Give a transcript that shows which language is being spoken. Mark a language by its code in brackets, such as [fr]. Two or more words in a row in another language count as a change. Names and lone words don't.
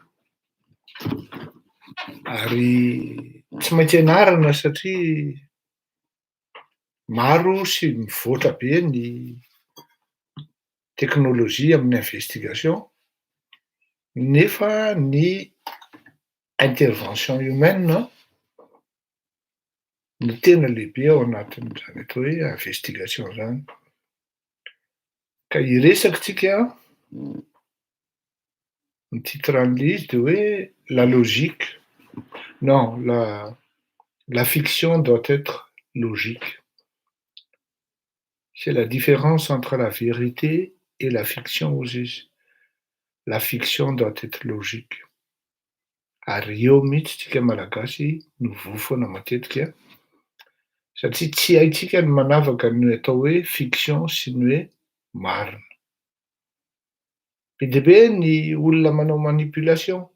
[mg] ary tsy maintsy ianarana satria maro sy mivoatra be ny teknôlôjia amin'ny investigation nefa ny [fr] intervention humaine [mg] no tena lehibe ao anatin'izany atao hoe investigation zany. Ka iresaka tsika ny titran'le izy de hoe [fr] la logique, non la fiction doit être logique. C'est la différence entre la vérité et la fiction [mg] hozy izy. [fr] La fiction doit être logique. [mg] Ary eo mihitsy tsika malagasy no vohy foana matetika satria tsy haitsika ny manavaka ny atao hoe fiction sy ny hoe marina. Be dia be ny olona manao manipulation.